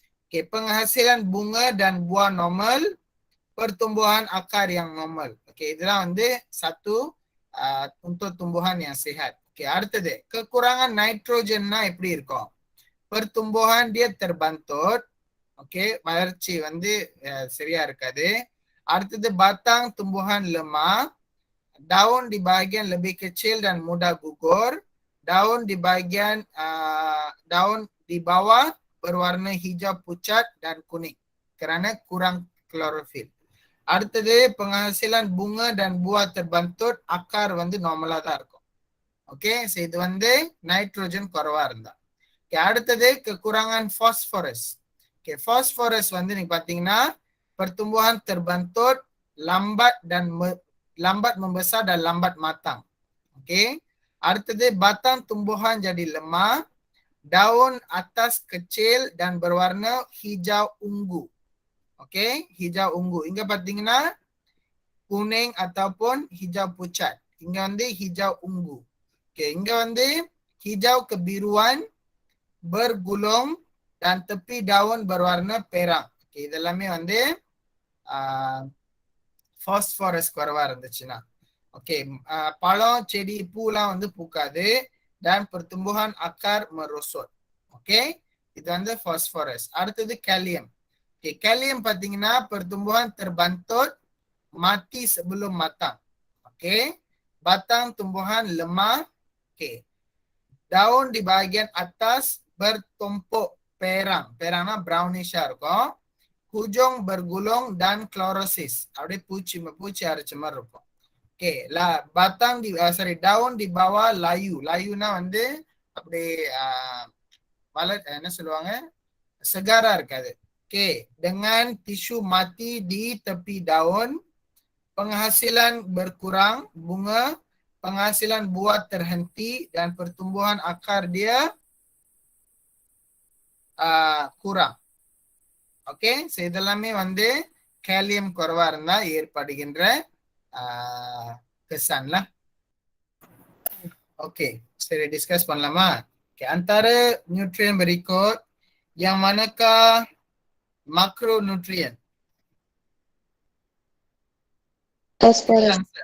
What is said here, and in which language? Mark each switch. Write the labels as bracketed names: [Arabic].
[Malay] Okey, penghasilan bunga dan buah normal, pertumbuhan akar yang normal. Okey, [Tamil] இதெல்லாம் வந்து [Malay] satu untuk tumbuhan yang sehat. Okey, அடுத்தது kekurangan nitrogenனா எப்படி இருக்கும்? Pertumbuhan dia terbantot. [Tamil] Okey, வளர்ச்சி வந்து சரியா இருக்காது. [Malay] அடுத்தது batang tumbuhan lemah, daun di bahagian lebih kecil dan mudah gugur, daun di bahagian daun di bawah berwarna hijau pucat dan kuning kerana kurang klorofil. அடுத்தது penghasilan bunga dan buah terbantot, [Tamil] akar வந்து நார்மலா தான் இருக்கும். Okay, so இது வந்து nitrogen குறைவா இருந்தா. Okay, அடுத்தது kekurangan phosphorus. [Malay] ஓகே, phosphorus வந்து நீங்க பாத்தீங்கன்னா pertumbuhan terbantot, lambat membesar dan lambat matang. Okey. அடுத்தது batang tumbuhan jadi lemah, daun atas kecil dan berwarna hijau ungu. Okey, hijau ungu. Iங்க பாத்தீங்கன்னா kuning ataupun hijau pucat. [Tamil] இங்க வந்து hijau ungu. [Malay] Okey, இங்க வந்து hijau kebiruan, bergulung dan tepi daun berwarna perang. [Tamil] Okey, இதெல்லாமே வந்து phosphorus குறைவா இருந்துச்சுன்னா. Okay, பழம் செடி பூலாம் வந்து பூக்காது [Malay] dan pertumbuhan akar merosot. [Tamil] Okay, இது வந்து phosphorus. அடுத்தது kalium. [Malay] ஓகே, kalium பாத்தீங்கன்னா pertumbuhan terbantot, mati sebelum matang. Okey, batang tumbuhan lemah. Okey, daun di bahagian atas bertumpuk perang. Perangnya brownish இருக்கும். Hujung bergulung dan chlorosis. [Tamil] அப்படியே பூச்சி அரைச்ச மாதிரி இருக்கும். Okay, batang di daun di bawah layu. layuனா வந்து அப்படியே என்ன சொல்லுவாங்க, segarா இருக்காது. [Malay] ஓகே, dengan tisu mati di tepi daun, penghasilan berkurang, bunga, penghasilan buah terhenti dan pertumbuhan akar dia kurang. [Tamil] Okay, so இதெல்லாமே வந்து காலியம் குறைவா இருந்தா ஏற்படுகின்ற kesanlah. Okey, seri discuss பண்ணலாமா? [Malay] Okay, antara nutrien berikut yang manakah makronutrien? [English] Phosphorus.